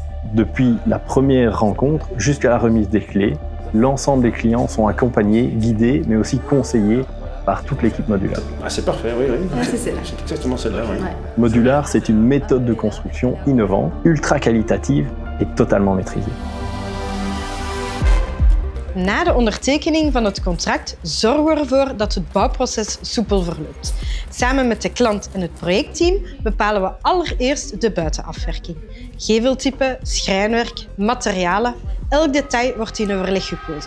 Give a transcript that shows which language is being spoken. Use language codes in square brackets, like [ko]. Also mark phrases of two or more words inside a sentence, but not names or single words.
[fr] Depuis la première rencontre jusqu'à la remise des clés, l'ensemble des clients sont accompagnés, guidés, mais aussi conseillés par toute l'équipe Modular. Ah, c'est parfait, oui. Ouais, c'est celle-là. C'est exactement celle-là, oui. Ouais. Modular, c'est une méthode de construction innovante, ultra qualitative et totalement maîtrisée. [nl] Na de ondertekening van het contract zorgen we ervoor dat het bouwproces soepel verloopt. Samen met de klant en het projectteam bepalen we allereerst de buitenafwerking. Geveltype, schrijnwerk, materialen, elk detail wordt in overleg gekozen.